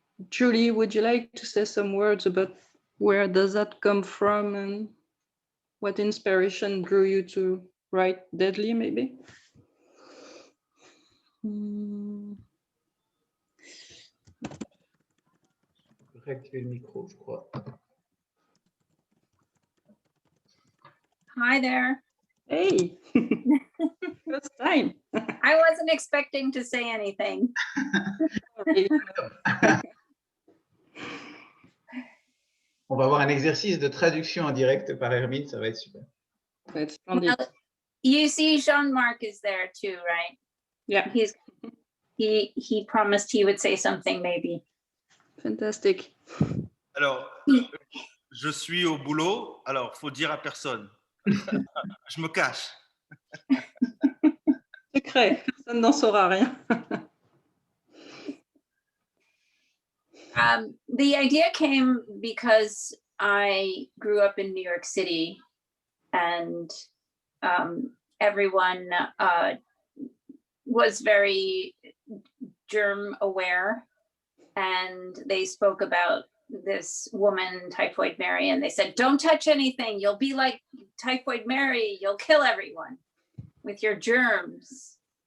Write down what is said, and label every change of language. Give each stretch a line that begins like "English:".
English: Julie, would you like to say some words about where does that come from and what inspiration drew you to write Deadly, maybe?
French: Je vais réactiver le micro, je crois.
English: Hi there. Hey, first time. I wasn't expecting to say anything.
French: On va avoir un exercice de traduction en direct par Hermine, ça va être super.
English: That's splendid. Well, you see, Jean-Marc is there too, right? Yeah, He promised he would say something, maybe. fantastic.
French: Alors, je suis au boulot, alors faut dire à personne. Je me cache. Secret, personne n'en saura rien.
English: The idea came because I grew up in New York City, and everyone was very germ aware, and they spoke about this woman, Typhoid Mary, and they said, don't touch anything, you'll be like Typhoid Mary, you'll kill everyone with your germs.